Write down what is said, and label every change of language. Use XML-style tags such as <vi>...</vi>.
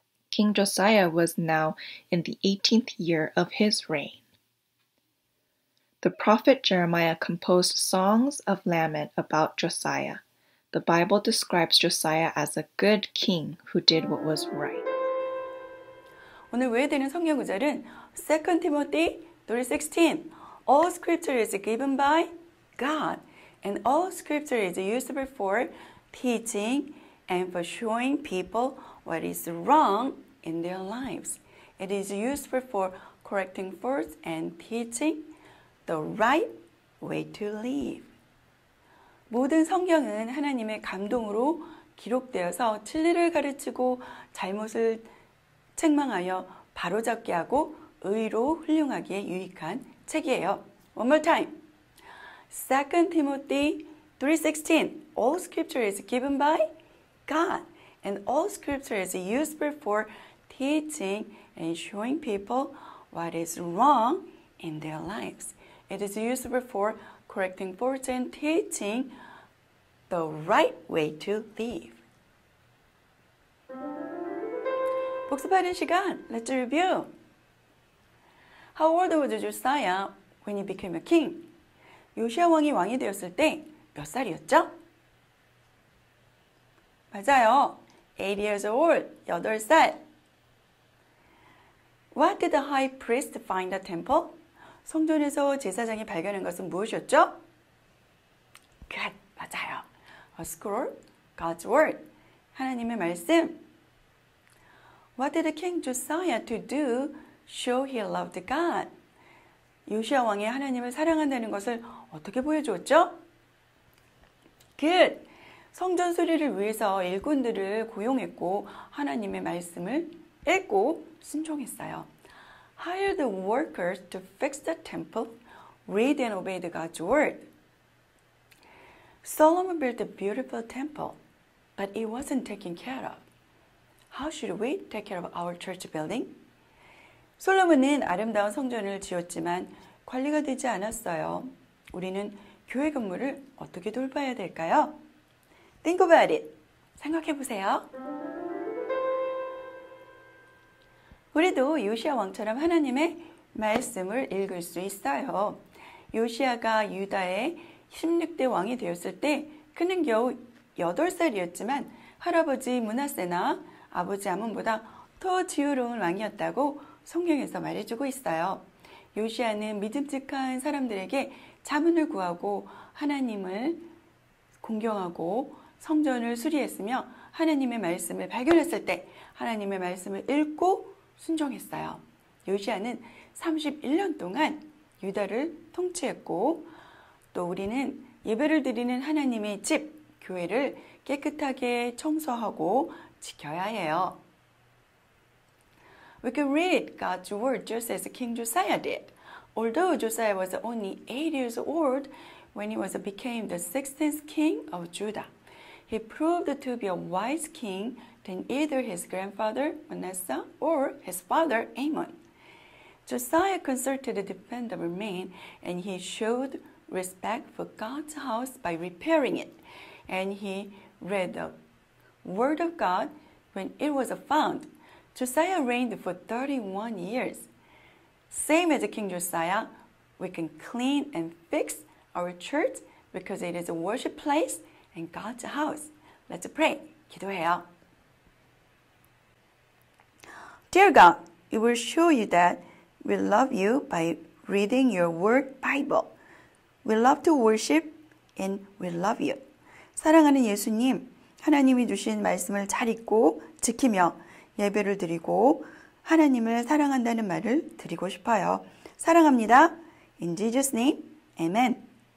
<en>King Josiah was now in the 18th year of his reign. The prophet Jeremiah composed songs of lament about Josiah. The Bible describes Josiah as a good king who did what was right.</en> <ko>오늘 외워되는 성경 구절은</ko> <en>2 Timothy 3:16. All scripture is given by God, and all scripture is useful for teaching and for showing people what is wrong in their lives. It is useful for correcting faults and teaching the right way to live.</en> <ko>모든 성경은 하나님의 감동으로 기록되어서 진리를 가르치고 잘못을 책망하여 바로잡게 하고 의로 훌륭하기에 유익한 책이에요.</ko> <en>One more time. 2 Timothy 3:16. All scripture is given by God, and all scripture is useful for teaching and showing people what is wrong in their lives. It is useful for correcting faults and teaching the right way to live.</en> <ko>복습하는 시간.</ko> <en>Let's review. How old was Josiah when he became a king?</en> <ko>요시야 왕이 되었을 때 몇 살이었죠? 맞아요.</ko> <en>8 years old.</en> <ko>8살.</ko> <en>What did the high priest find at the temple?</en> <ko>성전에서 제사장이 발견한 것은 무엇이었죠?</ko> <en>Good.</en> <ko>맞아요.</ko> <en>A scroll, God's word.</en> <ko>하나님의 말씀.</ko> <en>What did King Josiah to do show he loved God?</en> <ko>요시야 왕이 하나님을 사랑한다는 것을 어떻게 보여주었죠?</ko> <en>Good.</en> <ko>성전 수리를 위해서 일꾼들을 고용했고 하나님의 말씀을 읽고 순종했어요.</ko> <en>Hired workers to fix the temple read and obeyed God's word. Solomon built a beautiful temple, but it wasn't taken care of. How should we take care of our church building?</en> <ko>솔로몬은 아름다운 성전을 지었지만 관리가 되지 않았어요. 우리는 교회 건물을 어떻게 돌봐야 될까요?</ko> <en>Think about it.</en> <ko>생각해 보세요. 우리도 요시야 왕처럼 하나님의 말씀을 읽을 수 있어요. 요시야가 유다의 16대 왕이 되었을 때 그는 겨우 8살이었지만 할아버지 므낫세나 아버지 아몬보다 더 지혜로운 왕이었다고 성경에서 말해주고 있어요. 요시야는 믿음직한 사람들에게 자문을 구하고 하나님을 공경하고 성전을 수리했으며 하나님의 말씀을 발견했을 때 하나님의 말씀을 읽고 순종했어요. 요시야는 31년 동안 유다를 통치했고 또 우리는 예배를 드리는 하나님의 집, 교회를 깨끗하게 청소하고 지켜야 해요.</ko> <en>We can read God's word just as King Josiah did. Although Josiah was only 8 years old when he became the 16th king of Judah, he proved to be a wise king than either his grandfather Manasseh or his father Amon. Josiah consulted the dependable man, and he showed respect for God's house by repairing it, and he read the word of God when it was found. Josiah reigned for 31 years. Same as King Josiah, we can clean and fix our church because it is a worship place and God's house. Let's pray.</en> <ko>기도해요.</ko> <en>Dear God, we will show you that we love you by reading your word Bible. We love to worship and we love you.</en> <ko>사랑하는 예수님, 하나님이 주신 말씀을 잘 읽고 지키며 예배를 드리고 하나님을 사랑한다는 말을 드리고 싶어요. 사랑합니다.</ko> <en>In Jesus' name, Amen.</en>